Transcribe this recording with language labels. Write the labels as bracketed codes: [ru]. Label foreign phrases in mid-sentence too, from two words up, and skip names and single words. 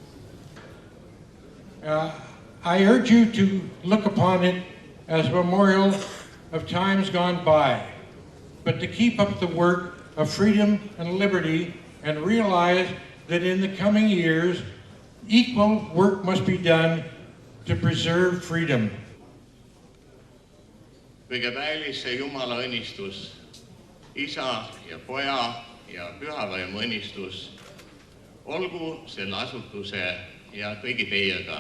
[en] I urge you to look upon it as a memorial of times gone by, but to keep up the work of freedom and liberty and realize that in the coming years, equal work must be done to preserve freedom. [et] Kõige päelis see Jumala õnnistus, isa ja poja ja pühavaimu õnnistus, olgu selle asutuse ja kõigi teiega.